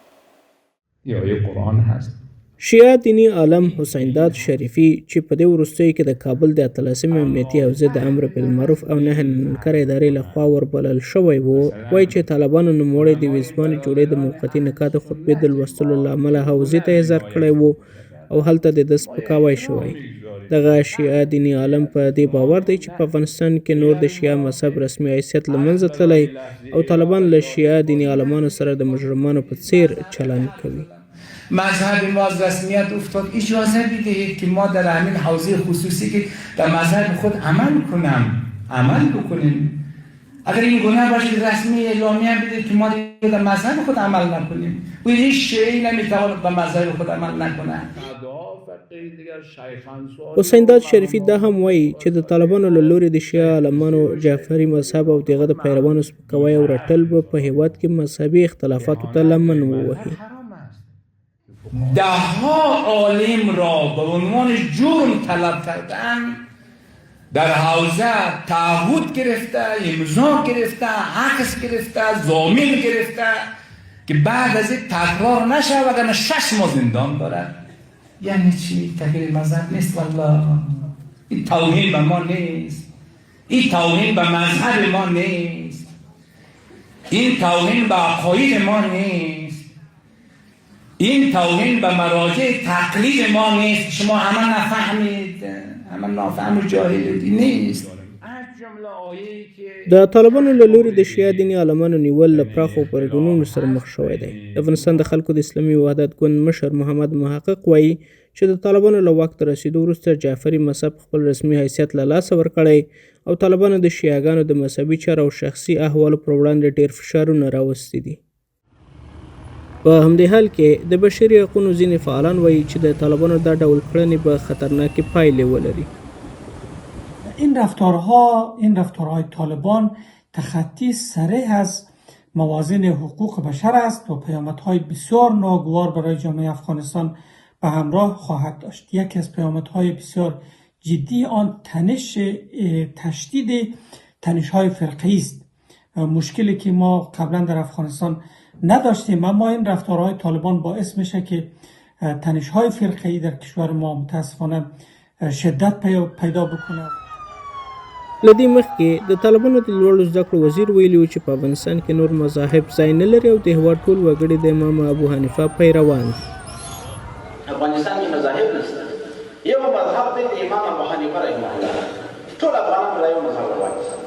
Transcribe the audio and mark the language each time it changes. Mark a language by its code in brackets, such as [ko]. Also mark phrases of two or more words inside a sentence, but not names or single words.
[ps] شیعه دیني عالم حسین داد شریفي چې په دې وروستیو کې د کابل د 13 امنیتي حوزې د [ar] امر بالمعروف [ps] او [ar] نهي عن المنکر [ps] ادارې لخوا وربلل شوی و وایي چې طالبانو نوموړی د ویزبانې جوړې د موقتي نکاح د خطبې د لوستلو له امله حوزې ته احضار کړی و او هلته د ده سپکاوی شوی. دغه شیعه دیني عالم په دې باور دی چې په افغانستان کې نور د شیعه مذهب رسمي حیثیت له منځه تللی او طالبان له شیعه دینی عالمانو سره د مجرمانو په څیر چلند کوي. [fa] مذهب ما از رسمیت افتاد. اجازه بدهید که ما در همین حوزه خصوصی که در مذهب خود عمل بکنیم. اگر این گونه باشه رسمی اعلامیه بدید که ما در مذهب خود عمل نکنیم و هیچ شیعی نمیتواند به مذهب خود عمل نکنه. [ps] حسین داد شریفي دا هم وایي چې د طالبانو له لورې د شیعه عالمانو جعفري مذهب او دغه د پیروانو سپکاوی او رټل به په هیواد کې مذهبي اختلافاتو ته لمن ووهي. [fa] دهها عالم را به عنوان جرم طلب کردن، در حوزه تعهد گرفته، امضا گرفته، عکس گرفته، ضامن گرفته که بعد از این تکرار نشه وگرنه 6 ماه زندان دارد. یعنی چی؟ تغییر مذهب نیست. والله این توهین به ما نیست، این توهین به مذهب ما نیست، این توهین به عقاید ما نیست، این توهین به مراجع تقلید ما نیست. شما همه نفهمید، همه نافهم و جاهل نیست. [ps] د طالبانو له لوري د شیعه دیني عالمانو نیول له پراخو پرګنونو سره مخ شوی دی. د افغانستان د خلکو د اسلامي وحدت ګوند مشر محمد محقق وایي چې د طالبانو له واک ته رسیدو وروسته جعفري مذهب خپل رسمي حیثیت له لاسه ورکړی او طالبانو د شیعهګانو د مذهبي چارو او شخصي احوالو پر وړاندې ډېر فشارونه راوستي دي. په همدې حال کې د بشري حقونو ځینې فعالان وایي چې د طالبانو دا ډول کړنې به خطرناکې پایلې ولري. [fa] این رفتارهای طالبان تخطی صریح از موازین حقوق بشر است و پیامدهای بسیار ناگوار برای جامعه افغانستان به همراه خواهد داشت. یکی از پیامدهای بسیار جدی آن تشدید تنش‌های فرقه‌ای است. مشکلی که ما قبلا در افغانستان نداشتیم، اما این رفتارهای طالبان باعث میشه که تنش‌های فرقه‌ای در کشور ما متاسفانه شدت پیدا بکنه. [ps] لدې مخکې د طالبانو د لوړو زده کړو وزیر ویلي و چې په افغانستان کې نور مذاهب ځای نه لري او د هېواد ټول وګړي د امام ابو حنیفه پیروان دي. افغانستان کې مذاهب نشته، یو مذهب دی د امام ابو حنیفه [ar] رحمه الله، [ps] ټول افغانان له یو مذهب وایي.